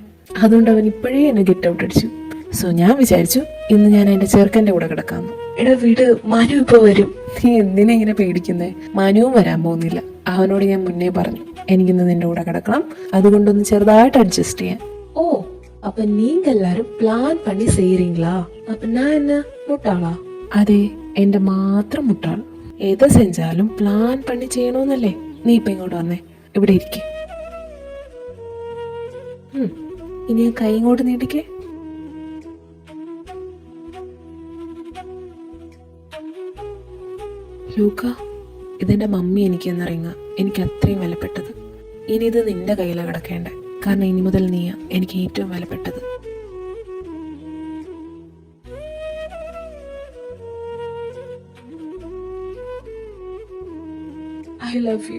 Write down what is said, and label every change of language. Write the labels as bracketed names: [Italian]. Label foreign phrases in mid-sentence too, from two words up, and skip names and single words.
[Malayalam] അതുകൊണ്ട് അവൻ ഇപ്പോഴേ എന്നെ [English] get out [Malayalam] അടിച്ചു. സോ ഞാൻ വിചാരിച്ചു ഇന്ന് ഞാൻ എന്റെ ചെറുക്കന്റെ കൂടെ കിടക്കാന്ന്. എടാ വീട്, മനു ഇപ്പൊ വരും. നീ എന്തിനാ ഇങ്ങനെ പേടിക്കുന്നേ? മനുവും വരാൻ പോകുന്നില്ല. അവനോട് ഞാൻ മുന്നേ പറഞ്ഞു എനിക്കിന്ന് നിന്റെ കൂടെ കിടക്കണം, അതുകൊണ്ടൊന്ന് ചെറുതായിട്ട് അഡ്ജസ്റ്റ് ചെയ്യാൻ. ഓ, [Tamil] அப்ப நீங்க எல்லாரும் பிளான் பண்ணி செய்யறீங்களா? அப்ப நான் என்ன முட்டாளா? [Malayalam] അതെ, എന്റെ മാത്രം മുട്ടാൾ. ഏത് സെഞ്ചാലും പ്ലാൻ പണി ചെയ്യണമെന്നല്ലേ? നീ ഇപ്പൊ ഇങ്ങോട്ട് വന്നേ, ഇവിടെ ഇരിക്കേ. ഇനി ഞാൻ കൈ ഇങ്ങോട്ട് നീട്ടിക്കേ. ലൂക്ക, ഇതെന്റെ മമ്മി എനിക്ക് എന്ന റിങ്ങ, എനിക്ക് അത്രയും വിലപ്പെട്ടത്. ഇനി ഇത് നിന്റെ കയ്യിലാണ് കിടക്കേണ്ടത്. കാരണം ഇനി മുതൽ നീയാ എനിക്ക് ഏറ്റവും വിലപ്പെട്ടത്. [English] I love you.